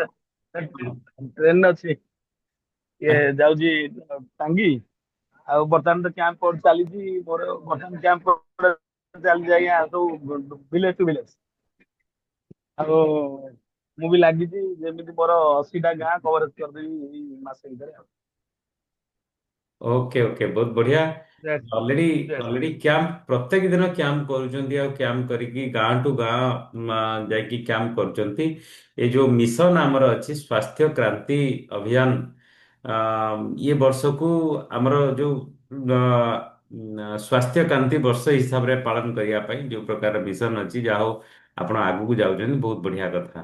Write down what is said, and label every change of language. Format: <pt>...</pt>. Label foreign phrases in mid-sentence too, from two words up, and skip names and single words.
<or>ଟ୍ରେନ ଅଛି ଇଏ ଯାଉଛି ଟାଙ୍ଗି ଆଉ ବର୍ତ୍ତମାନ ତ</or> <en>camp court</en> <or>ଚାଲିଛି ମୋର ବର୍ତ୍ତମାନ କ୍ୟାମ୍ପ ଚାଲିଛି ଆଜ୍ଞା ସବୁ</or> <en>village to village</en> <or>ଆଉ ମୁଁ ବି ଲାଗିଛି ଯେମିତି ମୋର 80ଟା ଗାଁ କଭରେଜ କରିଦେବି ଏଇ ମାସ ଭିତରେ ଆଉ</or> <en>okay okay,</en> <hi>बहुत बढ़िया।</hi> <en>Yes, ऑलरेडी yes.</en> <or>ऑलरेडी କ୍ୟାମ୍ପ ପ୍ରତ୍ୟେକ ଦିନ କ୍ୟାମ୍ପ କରୁଛନ୍ତି, ଆଉ କ୍ୟାମ୍ପ କରିକି ଗାଁ ଟୁ ଗାଁ ଯାଇକି କ୍ୟାମ୍ପ କରୁଛନ୍ତି। ଏ ଯୋଉ ମିଶନ ଆମର ଅଛି ସ୍ୱାସ୍ଥ୍ୟ କ୍ରାନ୍ତି ଅଭିଯାନ, ଇଏ ବର୍ଷକୁ ଆମର ଯୋଉ ସ୍ୱାସ୍ଥ୍ୟ କ୍ରାନ୍ତି ବର୍ଷ ହିସାବରେ ପାଳନ କରିବା ପାଇଁ ଯୋଉ ପ୍ରକାର ମିଶନ ଅଛି, ଯାହା ହଉ ଆପଣ ଆଗକୁ ଯାଉଛନ୍ତି, ବହୁତ ବଢିଆ କଥା।</or>